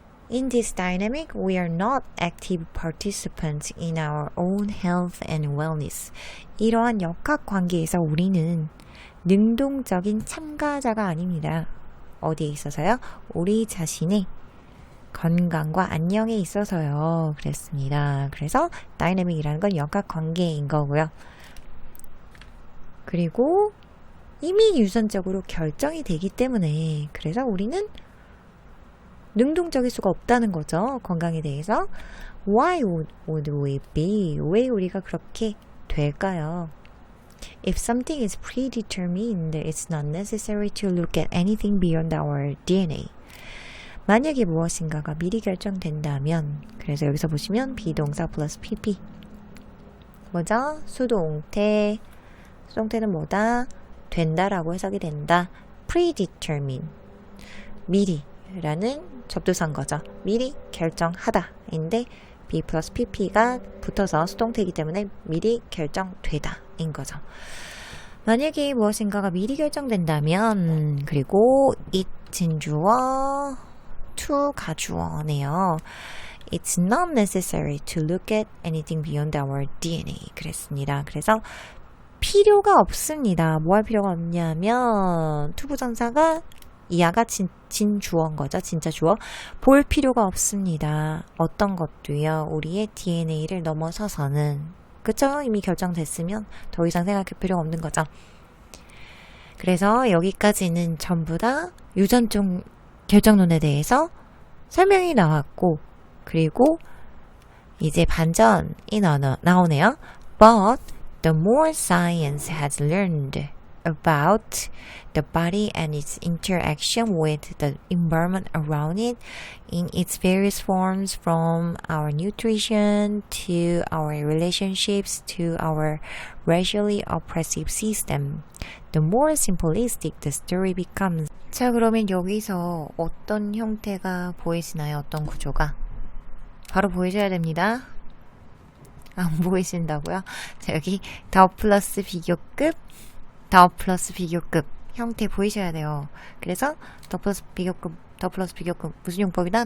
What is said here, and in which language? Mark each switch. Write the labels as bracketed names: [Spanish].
[English] In this dynamic, we are not active participants in our own health and wellness. [Korean] 이러한 역학관계에서 우리는 능동적인 참가자가 아닙니다. 어디에 있어서요? 우리 자신의 건강과 안녕에 있어서요. 그랬습니다. 그래서 다이내믹이라는 건 역학관계인 거고요. 그리고 이미 유전적으로 결정이 되기 때문에 그래서 우리는 능동적일 수가 없다는 거죠. 건강에 대해서. [English] Why would we be? [Korean] 왜 우리가 그렇게 될까요? [English] If something is predetermined, it's not necessary to look at anything beyond our DNA. [Korean] 만약에 무엇인가가 미리 결정된다면, 그래서 여기서 보시면 비동사 플러스 PP. 뭐죠? 수동태. 수동태는 뭐다? 된다라고 해석이 된다. predetermine. 미리. 라는 접두사인 거죠. 미리 결정하다 인데 B 플러스 PP가 붙어서 수동태이기 때문에 미리 결정되다 인 거죠. 만약에 무엇인가가 미리 결정된다면 그리고 it 진주어 to 가주어네요. [English] It's not necessary to look at anything beyond our DNA [Korean] 그랬습니다. 그래서 필요가 없습니다. 뭐 할 필요가 없냐면 투부정사가 이하가 진주어인 거죠. 진짜 주어. 볼 필요가 없습니다. 어떤 것도요. 우리의 DNA를 넘어서서는 그쵸? 이미 결정됐으면 더 이상 생각할 필요가 없는 거죠. 그래서 여기까지는 전부 다 유전적 결정론에 대해서 설명이 나왔고 그리고 이제 반전이 나오네요. [English] But the more science has learned about the body and its interaction with the environment around it in its various forms from our nutrition to our relationships to our racially oppressive system. The more simplistic the story becomes. [Korean] 자, 그러면 여기서 어떤 형태가 보이시나요? 어떤 구조가? 바로 보이셔야 됩니다. 안 보이신다고요? 자, 여기 더 플러스 비교급 더 플러스 비교급 형태 보이셔야 돼요. 그래서 더 플러스 비교급 무슨 용법이다?